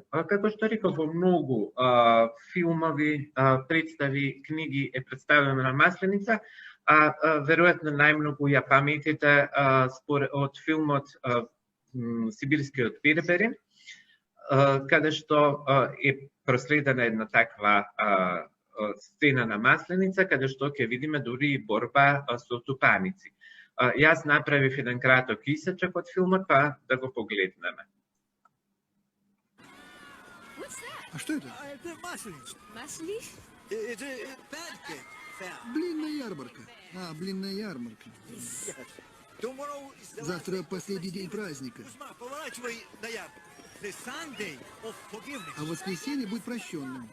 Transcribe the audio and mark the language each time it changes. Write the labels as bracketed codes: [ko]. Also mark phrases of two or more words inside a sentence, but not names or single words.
[mk] Како што реков, во многу филмови, представи, книги е представена масленица, веројатно најмногу ја паметите од филмот Сибирскиот Берберин, каде што е проследена една таква сцена на масленица, каде што ќе видиме дури и борба со тупаници. Јас направив еден краток исечок од филмот, па да го погледнеме. [ru] А что это? Это масленица. Маслиш? Это блинная ярмарка. Блинная ярмарка. Завтра последний день праздника. Поворачивай на ярмарку. А воскресенье будет прощенным.